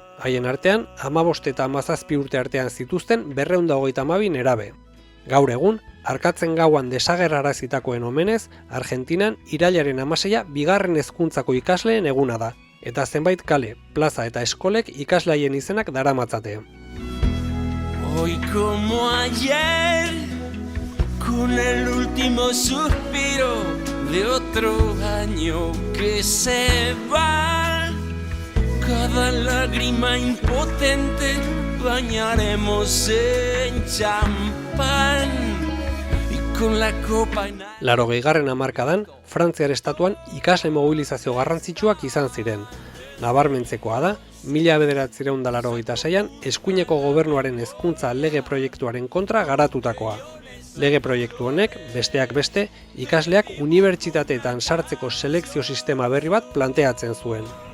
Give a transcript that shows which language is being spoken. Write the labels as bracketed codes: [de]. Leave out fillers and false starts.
[eu] Haien artean, 15 eta 17 urte artean zituzten 232 nerabe. Gaur egun, arkatzen gauan desagerrarazitakoen omenez, Argentinan irailaren 16a bigarren hezkuntzako ikasleen eguna da, eta zenbait kale, plaza eta eskolek ikasleien izenak daramatzate. [es] Hoy como ayer, con el último suspiro de otro año que se va, cada lágrima impotente bañaremos en champán y con la copa en... [eu] 80. hamarkadan, Frantziar estatuan ikasle mobilizazio garrantzitsuak izan ziren. Nabarmentzekoa da, 1986an eskuineko gobernuaren hezkuntza lege proiektuaren kontra garatutakoa. Lege proiektu honek, besteak beste, ikasleak unibertsitateetan sartzeko selekzio sistema berri bat planteatzen zuen.